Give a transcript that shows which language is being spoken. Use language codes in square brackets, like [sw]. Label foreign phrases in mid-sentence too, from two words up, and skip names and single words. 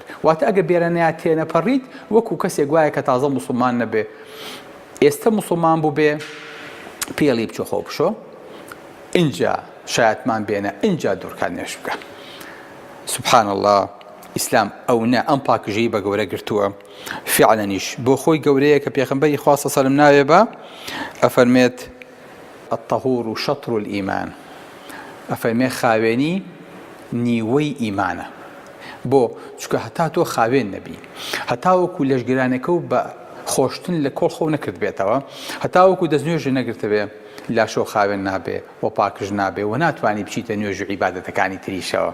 [ckb] واتە ئەگەر بێرەنەیە تێنەپەڕیت وەکو کەسێک وایە کە تازە موسڵمان نەبێ، ئێستا موسڵمان بوو بێ پێڵی بچۆ خۆ بشۆ، اینجا شایەتمان بێنە، اینجا دوورکان نوێش بکە. [ar] سبحان الله، [ckb] ئیسلام ئەو نە ئەم پاکژەی بە گەورە گرتووە. فعلەنیش بۆ خۆی گەورەیە کە پێغەمبەری خوا [ar] صلی الله علیه و سلم [ckb] ناوێ بە ئەفەرمێت [ar] الطهور شطر الإيمان، [ckb] ئەفەرمێ خاوێنی نیوەی ئیمانە. بۆ چونکە هەتا تۆ خاوێن نەبی، هەتا وەکو لەشگرانەکە و بە خۆشتن لە کۆڵ خۆ نەکرد بێتەوە، هەتا وەکو دەستنوێژە نەگرتە بێ لاشۆ خاوێن نابێ و پاکش نابێ و ناتوانانی بچیتە نوێژ و عیبادەتەکانی تریشەوە.